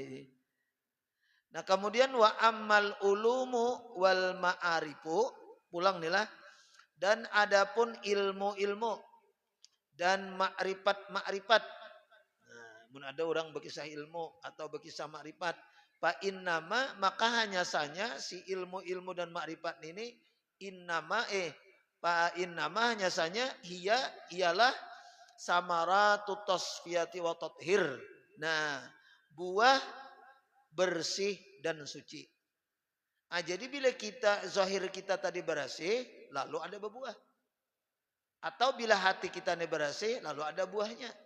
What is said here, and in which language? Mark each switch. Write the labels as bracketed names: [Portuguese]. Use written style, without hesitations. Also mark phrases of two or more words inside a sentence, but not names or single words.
[Arabic] Nah kemudian وأما العلوم والمعارف [Banjar] pulang nih lah. Dan adapun ilmu-ilmu dan makrifat-makrifat. Nah, mun ada orang berkisah ilmu atau berkisah makrifat, [Arabic] فإنما [Banjar] maka hanya saja si ilmu-ilmu dan makrifat ini [Arabic] إنما فإنما [Banjar] hanya saja ialah [Arabic] ثمرة التصفية والتطهير. [Banjar] Nah, buah bersih dan suci. Nah, jadi bila kita zahir kita tadi bersih, lalu ada berbuah. Atau bila hati kita ini bersih, lalu ada buahnya.